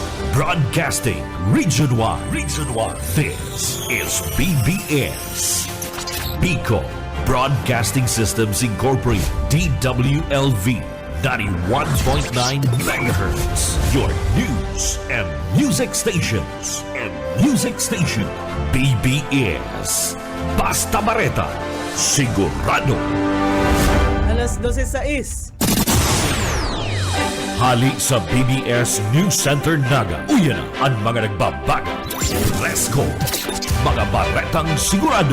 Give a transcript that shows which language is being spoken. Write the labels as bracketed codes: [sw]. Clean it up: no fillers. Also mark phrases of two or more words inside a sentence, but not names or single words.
[en] Broadcasting Region 1. Region 1. This is BBS. Bicol Broadcasting Systems Incorporated. DWLV. 91.9 megahertz. Your news and music stations. [bik] BBS. Basta Bareta. Sigurado. Alas 12:06. Hali sa BBS News Center Naga. Uyan na ang mga nagbabago. Presko. Mga baretang sigurado.